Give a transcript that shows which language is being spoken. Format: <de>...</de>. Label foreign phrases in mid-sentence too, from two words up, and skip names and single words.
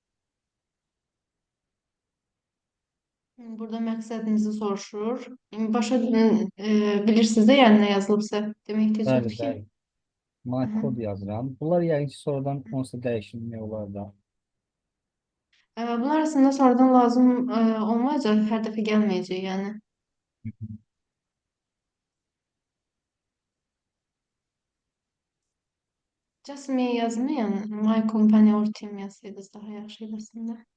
<az>Burada məqsədinizi soruşur. Başa bilirsiniz də yəni nə yazılıbsa demək ehtiyac Bəli, yoxdur ki. bəli. My Hı hı. kod yazıram. Bunlar yəqin ki, sonradan onsuz da dəyişilmək olar da. Bunlar aslında sonradan lazım olmayacaq, hər dəfə gəlməyəcək yəni.</az> <en>Just me</en> <az>yazmayan,</az> <en>my company or team</en> <az>yazsaydınız daha yaxşı idi aslında.</az>